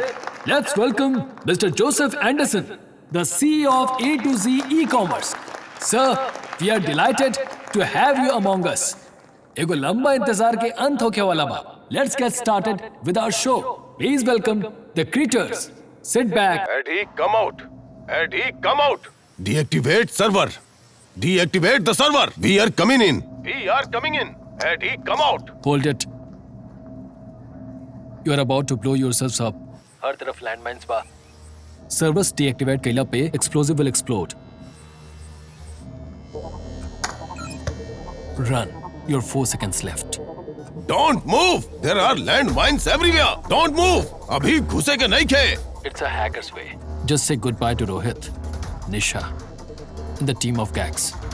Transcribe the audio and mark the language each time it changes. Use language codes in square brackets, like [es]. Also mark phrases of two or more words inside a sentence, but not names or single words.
[en] Let's welcome Mister Joseph Anderson, द CEO of A to Z e-commerce. Sir, we are delighted to have you among us. [bho] एगो लंबा इंतजार के अंत होके वाला बा। [en] Let's get started with our show. Please welcome the creatures. Sit back. Eddie, come out. Eddie, come out. Deactivate server. Deactivate the server. We are coming in. We are coming in. Eddie, come out. Hold it. You are about to blow yourselves up. [bho] हर तरफ लैंडमाइंस बा। [en] servers deactivate [bho] कइला पे [en] explosive will explode. Run. You're 4 seconds left. Don't move. There are landmines everywhere. Don't move. [bho] अभी घुसे के नहीं खे. [en] It's a hacker's way. Just say goodbye to Rohit, Nisha, and the team of gags.